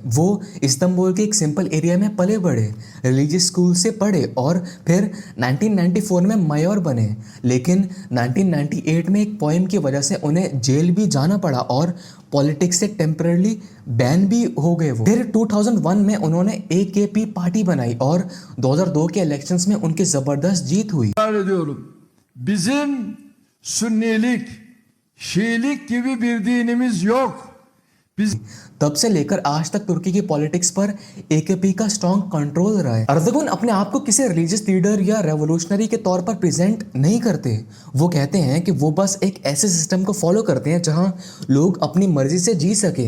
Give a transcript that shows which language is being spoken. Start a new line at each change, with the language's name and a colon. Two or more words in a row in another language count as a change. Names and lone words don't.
Hindi: वो इस्तांबुल के एक
English: simple area
Hindi: में पले बढ़े,
English: religious school
Hindi: से पढ़े और फिर 1994 में मेयर बने। लेकिन 1998 में एक पोएम की वजह से उन्हें जेल भी जाना पड़ा और पॉलिटिक्स से
English: temporary ban
Hindi: भी हो गए वो। फिर 2001 में उन्होंने AKP पार्टी बनाई और 2002 के इलेक्शंस में उनकी ज़बरदस्त जीत हुई।
Turkish: Bizim Sünnilik, Şiilik gibi bir dinimiz yok.
Hindi: तब से लेकर आज तक तुर्की की पॉलिटिक्स पर AKP का
English: strong control
Hindi: रहा है। अर्दगुन अपने आप को किसी
English: religious leader
Hindi: या रेवोल्यूशनरी के तौर पर प्रेजेंट नहीं करते। वो कहते हैं कि वो बस एक ऐसे सिस्टम को फॉलो करते हैं जहां लोग अपनी मर्जी से जी सकें।